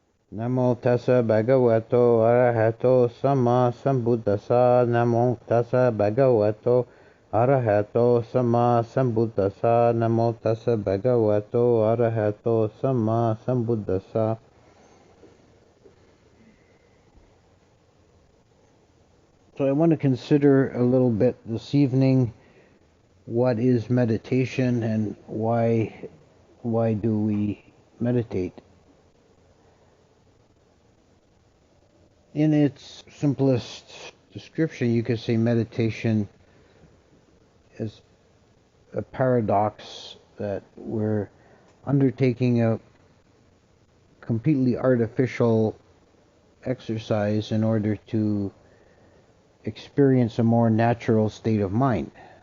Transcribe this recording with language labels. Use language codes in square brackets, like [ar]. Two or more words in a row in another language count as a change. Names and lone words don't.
[pi] Namo tassa bhagavato arahato sama sambuddhassa. Namo tassa bhagavato arahato sama sambuddhassa. Namo tassa bhagavato arahato sama sambuddhassa. [en] So I want to consider a little bit this evening what is meditation and why do we meditate. In its simplest description, you could say meditation is a paradox that we're undertaking a completely artificial exercise in order to experience a more natural state of mind.